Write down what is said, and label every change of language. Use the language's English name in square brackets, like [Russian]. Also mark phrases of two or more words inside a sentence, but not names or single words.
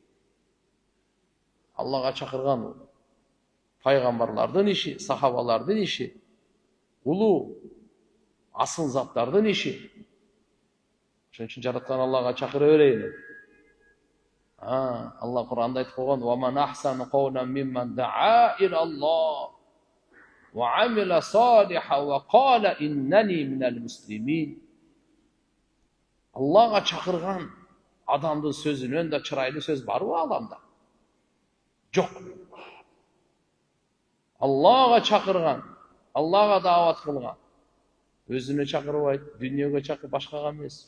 [Kyrgyz] Аллага чакырган пайгамбарлардын иши, сахабалардын иши, улуу асыл заттардын иши. Ошон үчүн жараткан Аллага чакыра берейли. Алла Кур'анда айтып койгон: [Arabic] "ومن أحسن قولا ممن دعا إلى الله وعمل صالحا وقال إنني من المسلمين." [Kyrgyz] Аллага чакырган адамдын сөзүнөн да чырайлуу сөз барбы аламда? Жок. Аллага чакырган, Аллага даават кылган, өзүнө чакырбайт, дүйнөгө чакыр, башкага эмес.